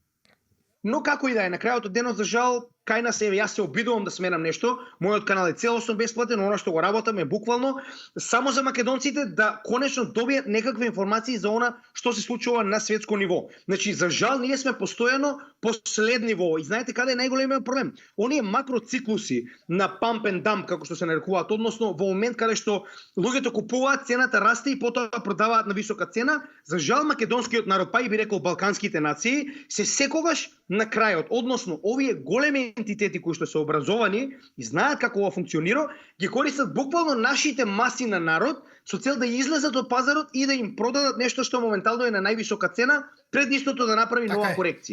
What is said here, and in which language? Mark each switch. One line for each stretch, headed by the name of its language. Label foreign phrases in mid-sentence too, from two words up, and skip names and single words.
Macedonian: Но како и да е, на крајот од денот за жал, кај нас јас се обидувам да сменам нешто, мојот канал е целосно бесплатен, она што го работам е буквално само за македонците да конечно добијат некакви информации за она што се случува на светско ниво. Значи за жал ние сме постојано последни во. И знаете каде е најголемиот проблем? Оние макроциклуси на
English: pump and dump
Macedonian: како што се нарекуваат, односно во момент каде што луѓето купуваат, цената расте и потоа продаваат на висока цена, за жал македонскиот народ, па и би рекол балканските нации, се секогаш на крајот, односно овие големи ентитети кои што се образовани и знаат како ова функционира, ги користат буквално нашите маси на народ со цел да излезат од пазарот и да им продадат нешто што моментално е на највисока цена, пред истото да направи нова корекција.